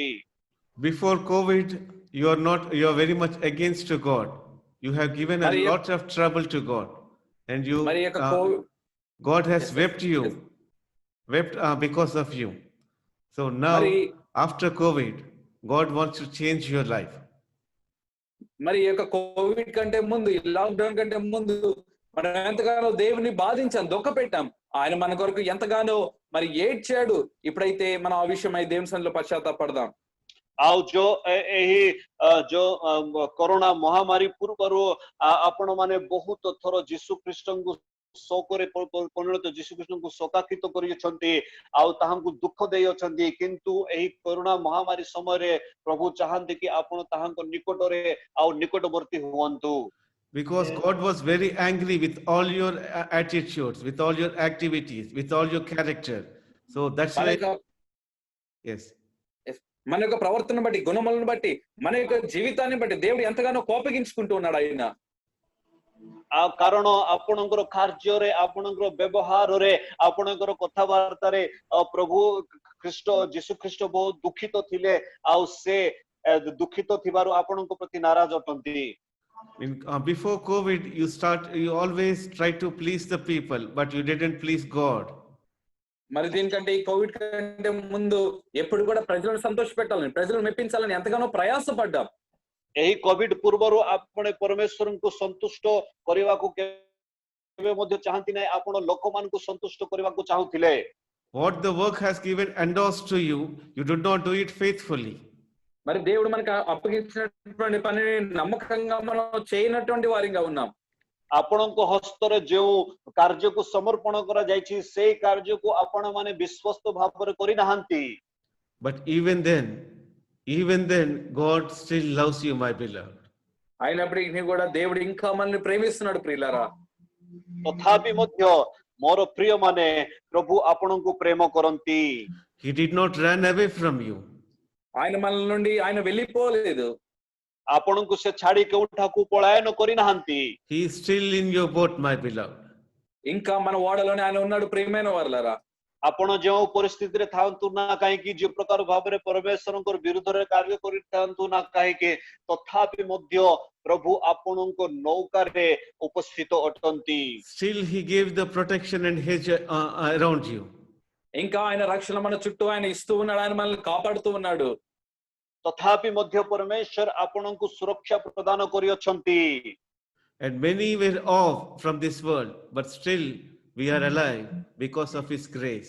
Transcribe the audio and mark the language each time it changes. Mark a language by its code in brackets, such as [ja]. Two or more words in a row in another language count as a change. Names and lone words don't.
[en] Before COVID, you are very much against to God. You have given a lot of trouble to God, and God has wept because of you. So now, after COVID, God wants to change your life. [te] మరి ఈ యొక్క కోవిడ్ కంటే ముందు, ఈ లాక్డౌన్ కంటే ముందు మనం ఎంతగానో దేవుని బాధించాం, దుఃఖ పెట్టాం. ఆయన మన కొరకు ఎంతగానో మరి ఏడ్చాడు. ఇప్పుడైతే మనం ఆ విషయమై దేవుని సన్నిధిలో పశ్చాత్తాపడదాం. [or] ଆଉ ଏହି ଯୋଉ କରୋନା ମହାମାରୀ ପୂର୍ବରୁ ଆପଣ ମାନେ ବହୁତ ଥର ଯୀଶୁ ଖ୍ରୀଷ୍ଟଙ୍କୁ ଶୋକରେ ପରିଣତ ଯୀଶୁ ଖ୍ରୀଷ୍ଟଙ୍କୁ ଶୋକାକିତ କରିଛନ୍ତି ଆଉ ତାହାଙ୍କୁ ଦୁଃଖ ଦେଇଅଛନ୍ତି, କିନ୍ତୁ ଏହି କରୋନା ମହାମାରୀ ସମୟରେ ପ୍ରଭୁ ଚାହାନ୍ତି କି ଆପଣ ତାହାଙ୍କ ନିକଟରେ ଆଉ ନିକଟବର୍ତ୍ତୀ ହୁଅନ୍ତୁ। [en] Because God was very angry with all your attitudes, with all your activities, with all your character. So that's why, yes, [te] మన యొక్క ప్రవర్తన బట్టి, గుణములను బట్టి, మన యొక్క జీవితాన్ని బట్టి దేవుడు ఎంతగానో కోపగించుకుంటూ ఉన్నాడు ఆయన। [or] କାରଣ ଆପଣଙ୍କର କାର୍ଯ୍ୟରେ, ଆପଣଙ୍କର ବ୍ୟବହାରରେ, ଆପଣଙ୍କର କଥାବାର୍ତ୍ତାରେ ପ୍ରଭୁ ଖ୍ରୀଷ୍ଟ ଯୀଶୁ ଖ୍ରୀଷ୍ଟ ବହୁତ ଦୁଃଖିତ ଥିଲେ ଆଉ ସେ ଦୁଃଖିତ ଥିବାରୁ ଆପଣଙ୍କ ପ୍ରତି ନାରାଜ ଅଟନ୍ତି। [en] Before COVID, you always try to please the people, but you didn't please God. [te] మరి దీనికంటే ఈ కోవిడ్ కంటే ముందు ఎప్పుడు కూడా ప్రజలను సంతోష పెట్టాలని, ప్రజలను మెప్పించాలని ఎంతగానో ప్రయాసపడ్డాం। [or] ଏହି କୋଭିଡ ପୂର୍ବରୁ ଆପଣ ପରମେଶ୍ୱରଙ୍କୁ ସନ୍ତୁଷ୍ଟ କରିବାକୁ କେବେ ମଧ୍ୟ ଚାହାନ୍ତି ନାହିଁ, ଆପଣ ଲୋକମାନଙ୍କୁ ସନ୍ତୁଷ୍ଟ କରିବାକୁ ଚାହୁଁଥିଲେ। [en] What the work has given endorsed to you, you did not do it faithfully. [te] మరి దేవుడు మనకు అప్పగించినటువంటి పనిని నమ్మకంగా మనం చేయనటువంటి వారిగా ఉన్నాం। [or] ଆପଣଙ୍କ ହସ୍ତରେ ଯେଉଁ କାର୍ଯ୍ୟକୁ ସମର୍ପଣ କରାଯାଇଛି ସେଇ କାର୍ଯ୍ୟକୁ ଆପଣ ମାନେ ବିଶ୍ୱସ୍ତ ଭାବରେ କରିନାହାନ୍ତି। [en] But even then, God still loves you, my beloved. [te] అయినప్పటికీ కూడా దేవుడు ఇంకా మనల్ని ప్రేమిస్తున్నాడు ప్రియులారా। [or] ତଥାପି ମଧ୍ୟ ମୋର ପ୍ରିୟ ମାନେ ପ୍ରଭୁ ଆପଣଙ୍କୁ ପ୍ରେମ କରନ୍ତି। [en] He did not run away from you. [te] ఆయన మనల నుండి ఆయన వెళ్ళిపోలేదు। [or] ଆପଣଙ୍କୁ ସେ ଛାଡି କେଉଁଠାକୁ ପଳାୟନ କରିନାହାନ୍ତି। [en] He is still in your boat, my beloved. [te] ఇంకా మన ఓడలోనే ఆయన ఉన్నాడు ప్రియమైన వారలారా। [or] ଆପଣ ଯେଉଁ ପରିସ୍ଥିତିରେ ଥାନ୍ତୁ ନା କାହିଁକି, ଯେଉଁ ପ୍ରକାର ଭାବରେ ପରମେଶ୍ୱରଙ୍କ ବିରୁଦ୍ଧରେ କାର୍ଯ୍ୟ କରିଥାନ୍ତୁ ନା କାହିଁକି, ତଥାପି ମଧ୍ୟ ପ୍ରଭୁ ଆପଣଙ୍କ ନୌକାରେ ଉପସ୍ଥିତ ଅଟନ୍ତି। [en] Still he gave the protection and hedge around you. [te] ఇంకా ఆయన రక్షణ మన చుట్టూ ఆయన ఇస్తూ ఉన్నాడు, ఆయన మనల్ని కాపాడుతూ ఉన్నాడు। [or] ତଥାପି ମଧ୍ୟ ପରମେଶ୍ୱର ଆପଣଙ୍କୁ ସୁରକ୍ଷା ପ୍ରଦାନ କରିଅଛନ୍ତି। [en] And many were off from this world, but still we are alive because of his grace.